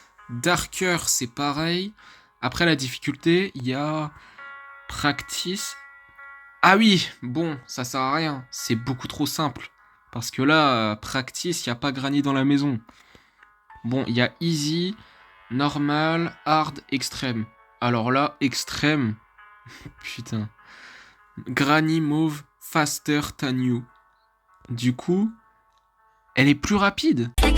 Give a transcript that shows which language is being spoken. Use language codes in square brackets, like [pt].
[fr] Darker, c'est pareil. Après la difficulté, il y a Practice. Ah oui, bon, ça sert à rien, c'est beaucoup trop simple. Parce que là, practice, il n'y a pas Granny dans la maison. Bon, il y a easy, normal, hard, extrême. Alors là, extrême, putain. [en] Granny move faster than you. [fr] Du coup, elle est plus rapide.